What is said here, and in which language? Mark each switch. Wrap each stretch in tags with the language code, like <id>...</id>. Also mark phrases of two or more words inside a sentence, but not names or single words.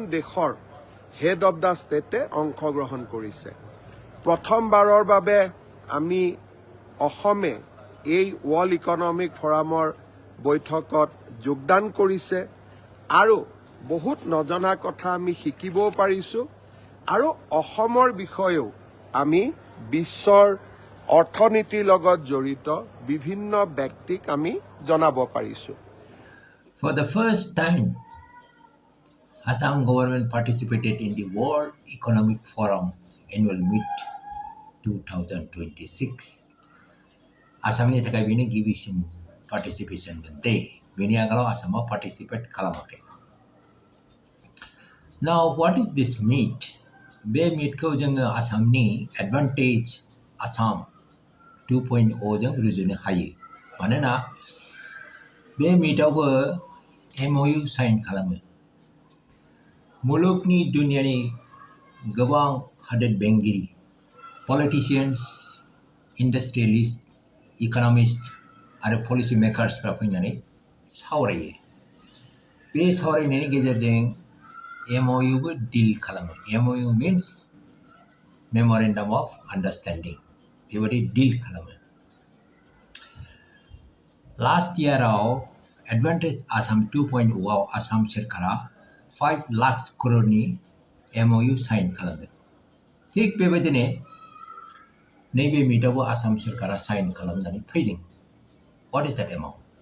<as>দেশৰ</as> <en>head of the stateে</en> <as>অংশগ্ৰহণ কৰিছে প্ৰথমবাৰৰ বাবে আমি অসমে এই ৱৰ্ল্ড ইকনমিক ফৰামৰ বৈঠকত যোগদান কৰিছে আৰু বহুত নজনা কথা আমি শিকিবও পাৰিছো আৰু অসমৰ বিষয়েও আমি বিশ্বৰ অৰ্থনীতিৰ লগত জড়িত বিভিন্ন ব্যক্তিক আমি জনাব পাৰিছো</as> <en>For the first time, Assam government participated in the World Economic Forum Annual Meet 2026.</en> <brx>Assamनि थाखाय बेनो गिबिसिन participation मोनदे. बेनि आगोलाव आसामा participate खालामाखै.</brx> <en>Now, what is this meet?</en> <brx>बे meetखौ जोङो आसामनि advantage Assam 2.0 जों रुजुनो हायो. मानोना बे meetआवबो MOU साइन खालामो. मुलुगनि दुनियानि गोबां हादोर बेंगिरि,</brx> <en>politicians, industrialists, economists आरो policy makersफ्रा</en> <brx>फैनानै सावरायो. बे सावरायनायनि गेजेरजों MOU बो डिल खालामो.</brx> <en>MOU means Memorandum of Understanding.</en> <brx>बेबायदि डिल खालामो.</brx> <en>Last year</en> <brx>आव Advantage Assam 2.0 आव आसाम सरकारा 5 लाख करोड़नि MOU साइन खालामदों. थिग बेबायदिनो नैबे मिटआवबो आसाम सरकारा साइन खालामनानै फैदों.</brx> <en>What is that amount?</en>